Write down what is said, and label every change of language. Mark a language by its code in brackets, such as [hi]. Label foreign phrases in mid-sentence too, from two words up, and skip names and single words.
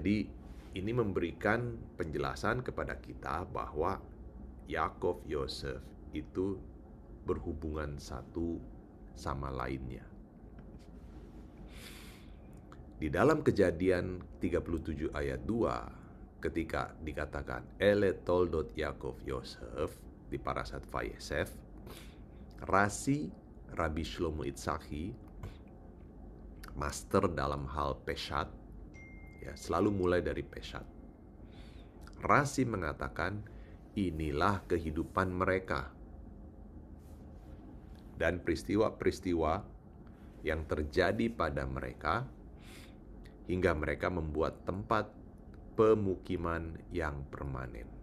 [id] Jadi ini memberikan penjelasan kepada kita bahwa Yakov Yosef itu berhubungan satu sama lainnya. Di dalam Kejadian 37 ayat 2, ketika dikatakan [he] אלה תולדות יעקב יוסף [id] di Parashat Vayesef, Rasi Rabbi Shlomo Itzhaki, master dalam hal peshat, ya, selalu mulai dari peshat. Rasi mengatakan inilah kehidupan mereka. Dan peristiwa-peristiwa yang terjadi pada mereka hingga mereka membuat tempat pemukiman yang permanen.